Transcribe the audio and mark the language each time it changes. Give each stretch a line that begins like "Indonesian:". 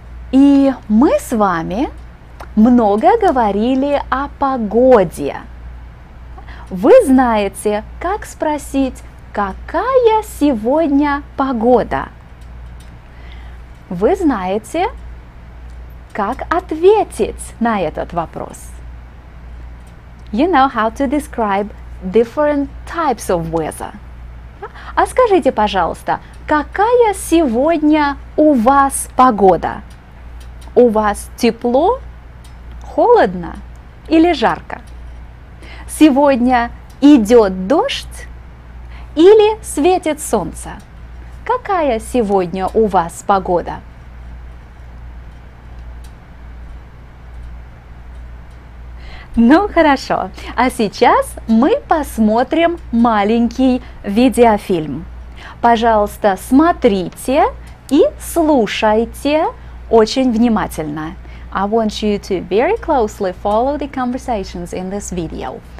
Russian: И мы с вами много говорили о погоде. Вы знаете, как спросить, какая сегодня погода? Вы знаете, как ответить на этот вопрос?
English: You know how to describe different types of weather.
Russian: А скажите, пожалуйста, какая сегодня у вас погода? У вас тепло, холодно или жарко? Сегодня идет дождь или светит солнце? Какая сегодня у вас погода? Ну хорошо, а сейчас мы посмотрим маленький видеофильм. Пожалуйста, смотрите и слушайте очень внимательно.
English: I want you to very closely follow the conversations in this video.